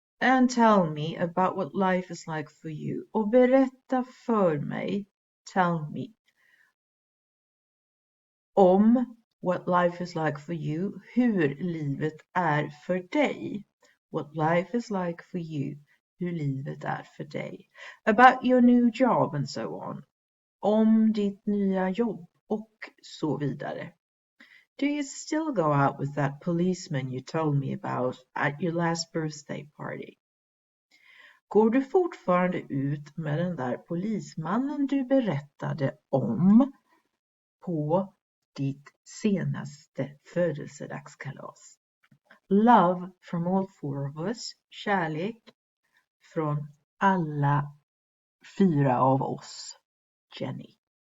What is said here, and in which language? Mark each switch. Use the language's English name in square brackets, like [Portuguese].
[English] And tell me about what life is like for you. [Swedish] Och berätta för mig, [English] tell me, [Swedish] om [English] what life is like for you, [Swedish] hur livet är för dig. [English] What life is like for you, [Swedish] hur livet är för dig. [English] About your new job and so on. [Swedish] Om ditt nya jobb och så vidare. [English] Do you still go out with that policeman you told me about at your last birthday party? [Swedish] Går du fortfarande ut med den där polismannen du berättade om på ditt senaste födelsedagskalas? [English] Love from all four of us. [Swedish] Kärlek från alla 4 av oss. [English] Jenny.